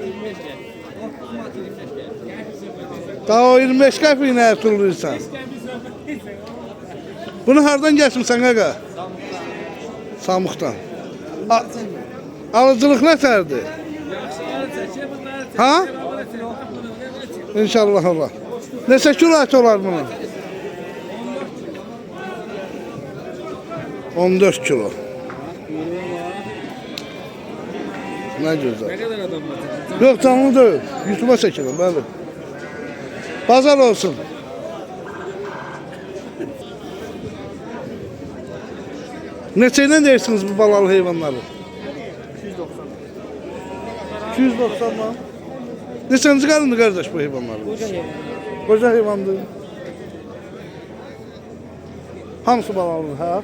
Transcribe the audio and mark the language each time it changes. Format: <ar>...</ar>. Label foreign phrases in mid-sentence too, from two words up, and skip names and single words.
<az>Daha o 25 qəpik nəyə tulluyursan? Bunu hardan geçmişsən kaka? Samuqdan. Alıcılıq nə tərdir? Ha? İnşallah Allah. Neçə kilo ət olar bunun? 14 kilo.</az> <tr>Ne güzel. Ne kadar adam var? Yok canlı değil. YouTube'a çekelim böyle. Pazar olsun.</tr> <az>Neçəyle deyirsiniz bu balalı hayvanları?</az> <tr>290 mı?</tr> <az>Neçənci qarındı qardaş bu heyvanları? Qoca heyvandır. Hamısı balalıdır, ha?</az>